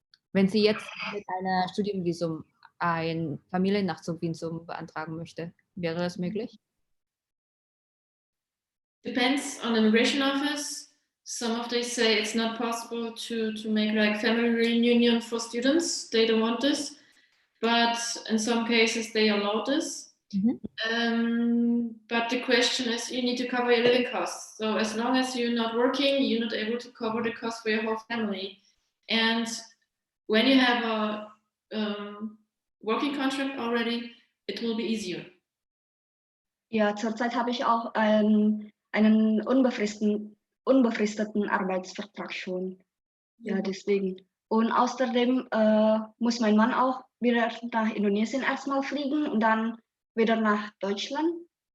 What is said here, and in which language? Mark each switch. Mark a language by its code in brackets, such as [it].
[de] Wenn sie jetzt mit einer Studienvisum ein Familiennachzugvisum beantragen möchte, wäre das möglich? [en] Depends on the immigration office. Some of they say it's not possible to make like family reunion for students. They don't want this, but in some cases they allow this. But the question is, you need to cover your living costs. So as long as you're not working, you're not able to cover the cost for your whole family. And when you have a working contract already, it will be easier. [de] Ja, zurzeit habe ich auch einen unbefristeten Arbeitsvertrag schon. Ja, deswegen. Und außerdem muss mein Mann auch wieder nach Indonesien erstmal fliegen und dann wieder nach Deutschland.